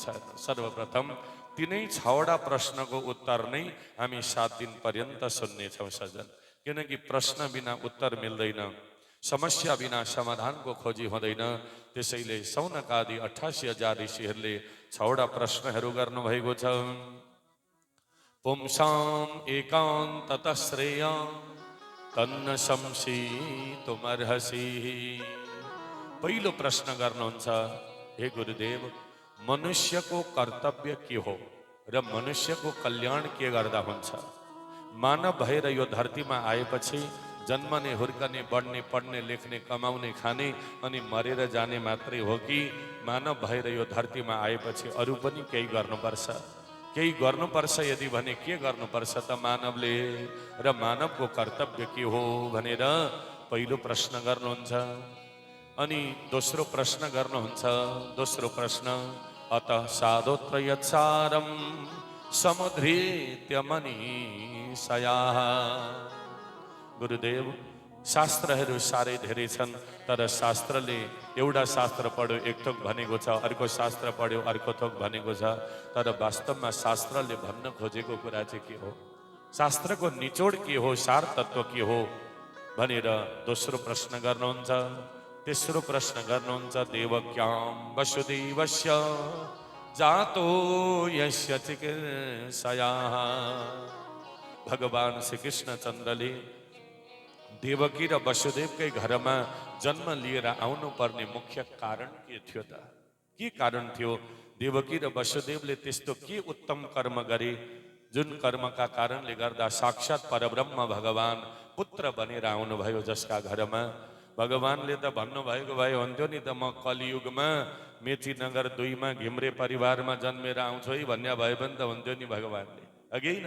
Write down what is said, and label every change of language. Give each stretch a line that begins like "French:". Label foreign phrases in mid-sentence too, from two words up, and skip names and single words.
Nepali: सर्वप्रथम तिनै 6वटा प्रश्नको उत्तर नै हामी 7 दिन पर्यन्त सुन्नेछौँ सज्जन। किनकि प्रश्न बिना उत्तर मिल्दैन, समस्या बिना समाधानको खोजी हुँदैन। त्यसैले सौनकादि 88,000 ऋषिहरूले 6वटा प्रश्नहरू गर्नुभएको छ।
Sanskrit: पुंसाम एकान्ततः श्रेयः तन्न संशीतुमर्हसि।
Nepali: पहिलो प्रश्न गर्नुहुन्छ, हे गुरुदेव, मनुष्यको कर्तव्य के हो र मनुष्यको कल्याण के गर्दा हुन्छ? मानव भएर यो धरतीमा आएपछि जन्मने, हुर्कने, बढ्ने, पढ्ने, लेख्ने, कमाउने, खाने अनि मरेर जाने मात्रै हो कि मानव भएर यो धरतीमा आएपछि अरू पनि केही गर्नुपर्छ? केही गर्नुपर्छ यदि भने के गर्नुपर्छ त मानवले? र मानवको कर्तव्य के हो भनेर पहिलो प्रश्न गर्नुहुन्छ। अनि दोस्रो प्रश्न गर्नुहुन्छ। दोस्रो प्रश्न,
Sanskrit: अतः साधोत्र यत्सारम समुद्रीत्य मनीषयाः।
Nepali: गुरुदेव, शास्त्रहरू साह्रै धेरै छन्, तर शास्त्रले एउटा शास्त्र पढ्यो एक थोक भनेको छ, अर्को शास्त्र पढ्यो अर्को थोक भनेको छ। तर वास्तवमा शास्त्रले भन्न खोजेको कुरा चाहिँ के हो, शास्त्रको निचोड के हो, सार तत्व के हो भनेर दोस्रो प्रश्न गर्नुहुन्छ। तेस्रो प्रश्न गर्नुहुन्छ
Sanskrit: देवक्यां वसुदेवस्य जातो यस्य चिकित्सया।
Nepali: भगवान श्री कृष्ण चन्द्रले देवकी र वसुदेवकै घरमा जन्म लिएर आउनु पर्ने मुख्य कारण के थियो त? के कारण थियो? देवकी र वसुदेवले त्यस्तो के उत्तम कर्म गरे जुन कर्मका कारणले गर्दा साक्षात परब्रह्म भगवान पुत्र बनेर आउनुभयो, जसका घरमा भगवानले त भन्नुभएको भए हुन्थ्यो नि त, म कलियुगमा मेची नगर 2 मा घिम्रे परिवारमा जन्मेर आउँछु है भन्ने भए पनि त हुन्थ्यो नि भगवानले, अघि होइन?